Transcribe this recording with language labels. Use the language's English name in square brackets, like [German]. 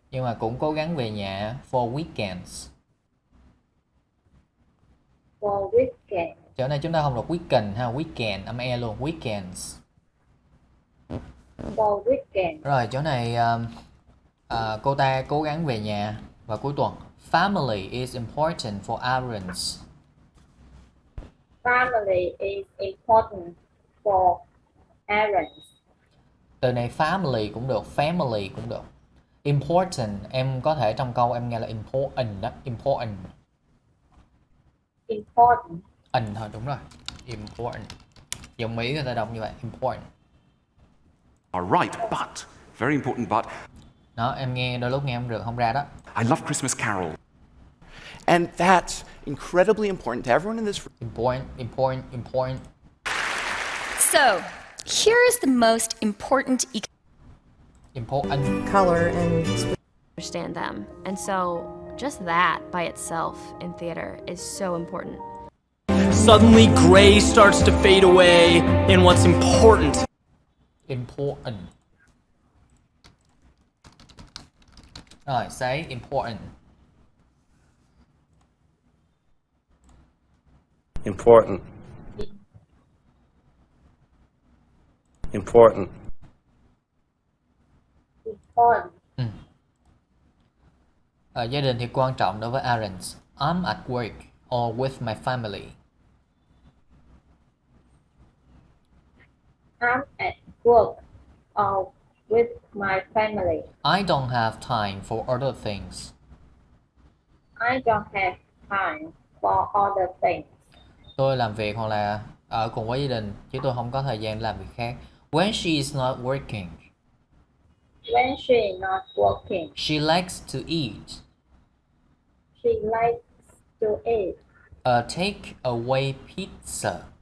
[Vietnamese] Nhưng mà cũng cố gắng về nhà [English] for weekends. For weekend. [Vietnamese] Chỗ này chúng ta không đọc weekend ha, weekend âm e luôn, weekends. [English] For weekend. [Vietnamese] Rồi chỗ này cô ta cố gắng về nhà vào cuối tuần. [English] Family is important for Aaron's. Family is important for Aaron's. [Vietnamese] Từ này family cũng được, family cũng được. Important, em có thể trong câu em nghe là important đó, important. [English] Important. [Vietnamese] Thôi đúng rồi, important. Dùng Mỹ người ta đọc như vậy, important. [English] Right, but, very important but. [Vietnamese] Đó, em nghe đôi lúc nghe không được, không ra đó. [English] I love Christmas Carol. And that's incredibly important to everyone in this room. Important. So, here is the most important color and understand them. And so just that by itself in theater is so important. Suddenly gray starts to fade away in what's important. Rồi, say important. Important. Important. [Vietnamese] Gia đình thì quan trọng đối với Aaron. [English] I'm at work or with my family. I'm at work or with my family. I don't have time for other things. I don't have time for other things. [Vietnamese] Tôi làm việc hoặc là ở cùng với gia đình chứ tôi không có thời gian làm việc khác. [English] When she is not working. When she is not working. She likes to eat. She likes to eat. A take-away pizza.